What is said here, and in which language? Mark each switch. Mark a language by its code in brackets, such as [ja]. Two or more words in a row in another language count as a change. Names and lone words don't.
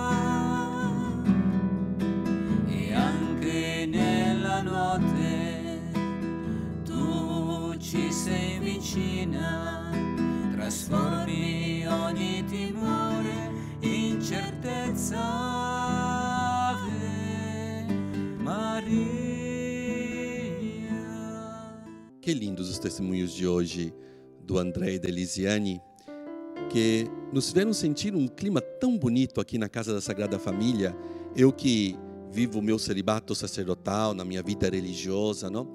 [it] Ci sei vicina, trasformi ogni timore in certezza. [la] Ave Maria. [pt] Que lindos os testemunhos de hoje do André e da Elisiane, que nos fizeram sentir um clima tão bonito aqui na Casa da Sagrada Família. Eu que vivo o meu celibato sacerdotal, na minha vida religiosa, não?